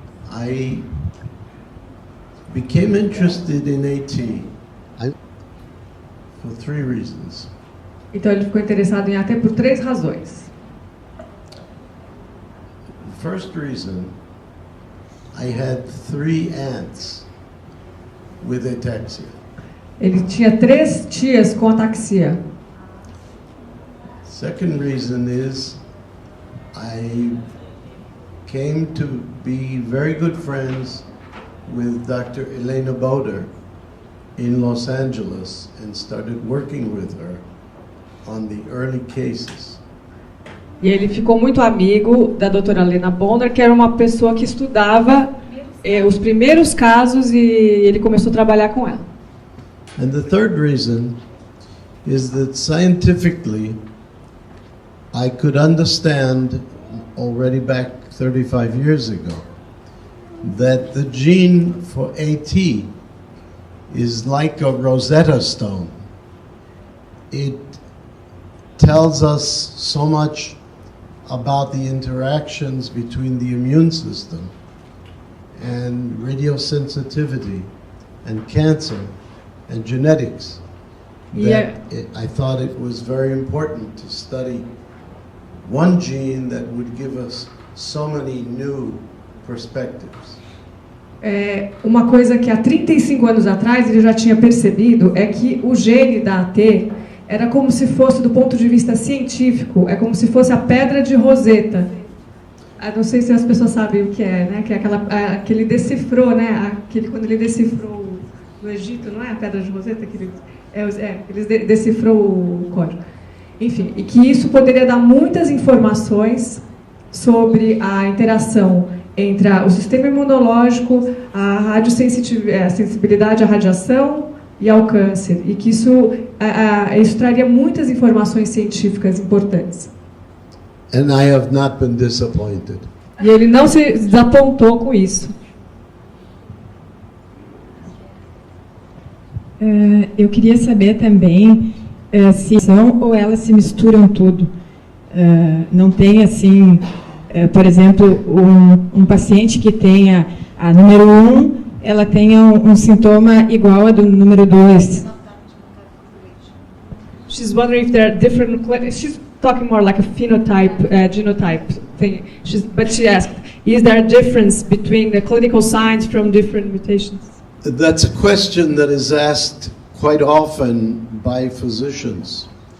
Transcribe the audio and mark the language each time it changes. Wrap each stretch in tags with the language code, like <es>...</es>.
<en>I became interested in AT for 3 reasons.</en> <pt>Então ele ficou interessado em AT por 3 razões.</pt> <en>The first reason, I had 3 aunts with ataxia.</en> <pt>Ele tinha 3 tias com ataxia.</pt> <en>Second reason is I came to be very good friends with Dr. Elena Boder in Los Angeles and started working with her on the early cases.</en> <pt>E ele ficou muito amigo da doutora Helena Boder, que era uma pessoa que estudava os primeiros casos e ele começou a trabalhar com ela.</pt> <en>And the third reason is that scientifically I could understand already back 35 years ago that the gene for AT is like a Rosetta Stone. It tells us so much about the interactions between the immune system and radiosensitivity and cancer and genetics that I thought it was very important to study one gene that would give us so many new perspectives.</en> <pt>Uma coisa que há 35 anos atrás ele já tinha percebido é que o gene da AT era como se fosse, do ponto de vista científico, é como se fosse a pedra de Roseta. Não sei se as pessoas sabem o que é, né? Que é que ele decifrou, né? Quando ele decifrou no Egito, não é a pedra de Roseta que ele decifrou o código. Enfim, e que isso poderia dar muitas informações sobre a interação entre o sistema imunológico, a sensibilidade à radiação e ao câncer, e que isso traria muitas informações científicas importantes.</pt> <en>And I have not been disappointed.</en> <pt>E ele não se desapontou com isso. Eu queria saber também se são ou elas se misturam tudo. Não tem assim, por exemplo, um paciente que tenha a número 1, ela tenha um sintoma igual a do número 2.</pt> <en>She's wondering if there are different. She's talking more like a phenotype, genotype thing. But she asked, is there a difference between the clinical signs from different mutations? That's a question that is asked quite often by physicians.</en>